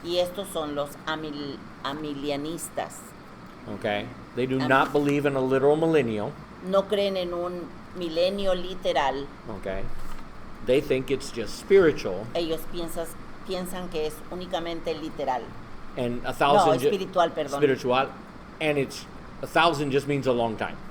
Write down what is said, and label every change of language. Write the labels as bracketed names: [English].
[Spanish] Y estos son los amilianistas. [English] Okay, they do not believe in a literal millennial. [Spanish] No creen en un milenio literal. [English] Okay, they think it's just spiritual, [Spanish] Ellos piensan que es únicamente literal. [English] and a [Spanish] No, [English] thousand [Spanish] espiritual, perdón. [English] spiritual, and it's 1,000 just means a long time.